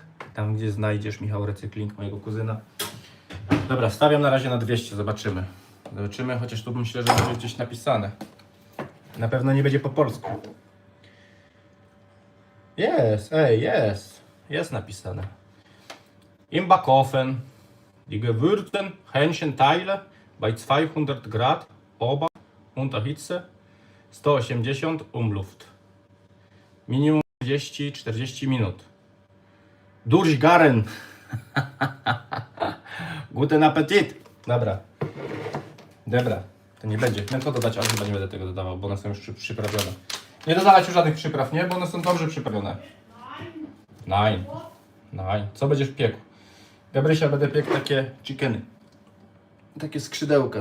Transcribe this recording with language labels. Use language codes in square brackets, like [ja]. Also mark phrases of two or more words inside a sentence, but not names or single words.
[pl] Tam gdzie znajdziesz Michał Recykling, mojego kuzyna. Dobra, stawiam na razie na 200, zobaczymy. Zobaczymy, chociaż tu myślę, że będzie gdzieś napisane. Na pewno nie będzie po polsku. Jest napisane. [de] Im Backofen. Die gewürzten Hähnchenteile bei 200 Grad Ober- unter Hitze 180 Umluft. [pl] Minimum 30-40 minut. [de] Durchgaren. Guten Appetit. [pl] Dobra. To nie będzie. Miałem to dodać, ale chyba nie będę tego dodawał, bo one są już przyprawione. Nie dodawać już żadnych przypraw, nie? Bo one są dobrze przyprawione. Nein. Co będziesz piekł? Gabrysia, będę piekł takie chickeny. Takie skrzydełka.